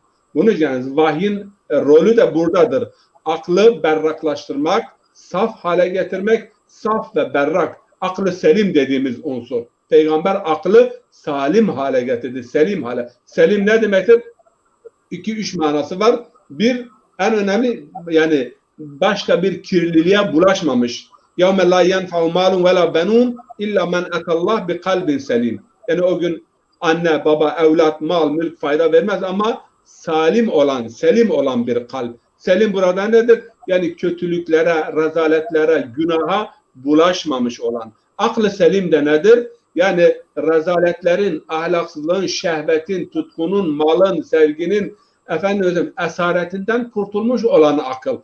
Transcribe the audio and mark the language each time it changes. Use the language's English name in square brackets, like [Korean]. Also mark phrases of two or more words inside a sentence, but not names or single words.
[Turkish] Bunun için vahyin rolü de buradadır. Aklı berraklaştırmak, saf hale getirmek, saf ve berrak, aklı selim dediğimiz unsur. Peygamber aklı salim hale getirdi, selim hale. Selim ne demektir? 2-3 manası var. Bir, en önemli, yani başka bir kirliliğe bulaşmamış. [Arabic] يَوْمَ لَا يَنْفَعُ مَالٌ وَلَا بَنُونَ اِلَّا مَنْ اَتَى اللّٰهِ بِقَلْبٍ selim. [Turkish] Yani o gün anne, baba, evlat, mal, mülk fayda vermez ama salim olan, selim olan bir kalp. Selim burada nedir? Yani kötülüklere, rezaletlere, günaha bulaşmamış olan. Aklı selim de nedir? Yani rezaletlerin, ahlaksızlığın, şehvetin, tutkunun, malın, sevginin, esaretinden kurtulmuş olan akıl.